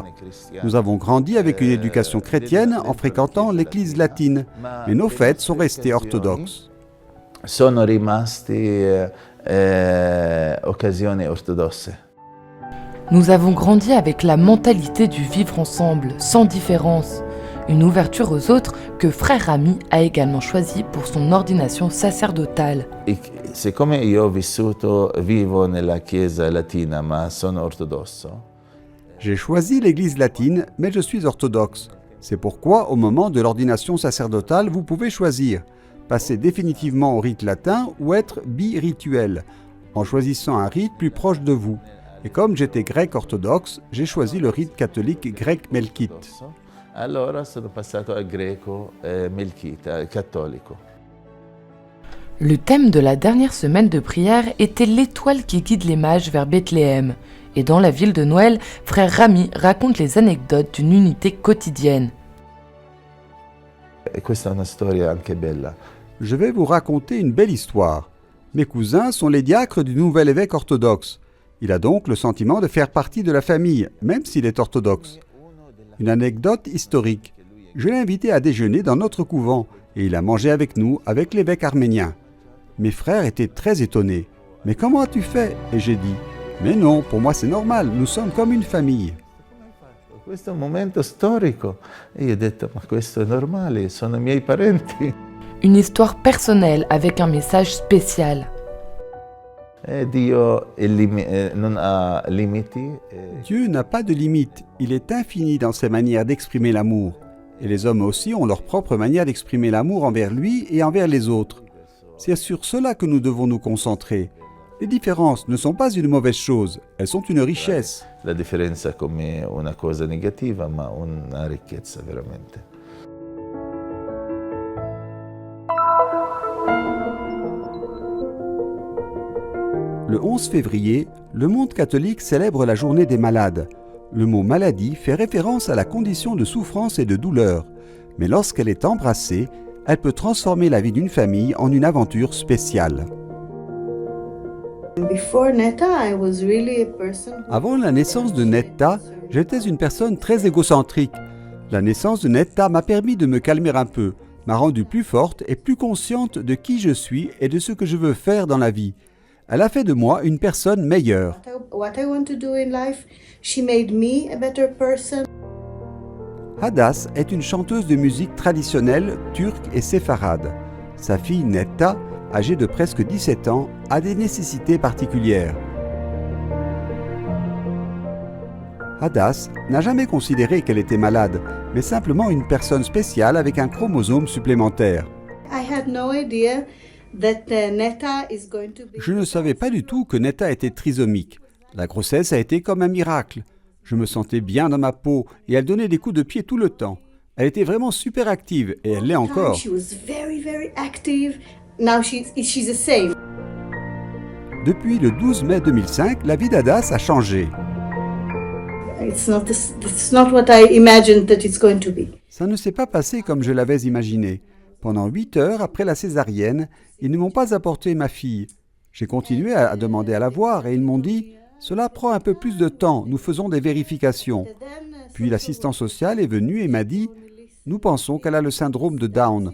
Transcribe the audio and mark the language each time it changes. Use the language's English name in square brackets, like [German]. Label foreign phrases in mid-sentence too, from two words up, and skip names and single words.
[French] Nous avons grandi avec une éducation chrétienne en fréquentant l'église latine, mais nos fêtes sont restées orthodoxes. Nous avons grandi avec la mentalité du vivre ensemble, sans différence. Une ouverture aux autres que Frère Rami a également choisie pour son ordination sacerdotale. [Italian] Siccome io ho vissuto, vivo nella Chiesa latina, ma sono ortodosso. [French] J'ai choisi l'église latine, mais je suis orthodoxe. C'est pourquoi, au moment de l'ordination sacerdotale, vous pouvez choisir. Passer définitivement au rite latin ou être birituel, en choisissant un rite plus proche de vous. Et comme j'étais grec orthodoxe, j'ai choisi le rite catholique grec melkite. [Italian] Allora sono passato al greco melkite, cattolico. [French] Le thème de la dernière semaine de prière était l'étoile qui guide les mages vers Bethléem. Et dans la ville de Noël, Frère Rami raconte les anecdotes d'une unité quotidienne. [Italian] E questa è una storia anche bella. [French] Je vais vous raconter une belle histoire. Mes cousins sont les diacres du nouvel évêque orthodoxe. Il a donc le sentiment de faire partie de la famille, même s'il est orthodoxe. Une anecdote historique. Je l'ai invité à déjeuner dans notre couvent et il a mangé avec nous, avec l'évêque arménien. Mes frères étaient très étonnés. « Mais comment as-tu fait ?» Et j'ai dit « Mais non, pour moi c'est normal, nous sommes comme une famille. » [Italian] Questo è un momento storico. E io ho detto, ma questo è normale, sono i miei parenti. [French] Une histoire personnelle avec un message spécial. [Italian] Dio non ha limiti. [French] Dieu n'a pas de limite, il est infini dans ses manières d'exprimer l'amour. Et les hommes aussi ont leur propre manière d'exprimer l'amour envers lui et envers les autres. C'est sur cela que nous devons nous concentrer. Les différences ne sont pas une mauvaise chose, elles sont une richesse. [Italian] La differenza come una cosa negativa, ma una ricchezza veramente. [French] Le 11 février, le monde catholique célèbre la journée des malades. Le mot maladie fait référence à la condition de souffrance et de douleur. Mais lorsqu'elle est embrassée, elle peut transformer la vie d'une famille en une aventure spéciale. Avant la naissance de Netta, j'étais une personne très égocentrique. La naissance de Netta m'a permis de me calmer un peu, m'a rendue plus forte et plus consciente de qui je suis et de ce que je veux faire dans la vie. Elle a fait de moi une personne meilleure. [English] What I want to do in life, she made me a better person. [French] Hadas est une chanteuse de musique traditionnelle turque et séfarade. Sa fille Netta, âgée de presque 17 ans, a des nécessités particulières. Hadas n'a jamais considéré qu'elle était malade, mais simplement une personne spéciale avec un chromosome supplémentaire. [English] I had no idea that Netta is going to be... [French] Je ne savais pas du tout que Netta était trisomique. La grossesse a été comme un miracle. Je me sentais bien dans ma peau et elle donnait des coups de pied tout le temps. Elle était vraiment super active et elle l'est encore. [English] She was very, very active. Now she's the same. [French] Depuis le 12 mai 2005, la vie d'Hadas a changé. [English] It's not what I imagined that it's going to be. [French] Ça ne s'est pas passé comme je l'avais imaginé. Pendant 8 heures après la césarienne, ils ne m'ont pas apporté ma fille. J'ai continué à demander à la voir et ils m'ont dit « Cela prend un peu plus de temps, nous faisons des vérifications. » Puis l'assistant social est venu et m'a dit « Nous pensons qu'elle a le syndrome de Down.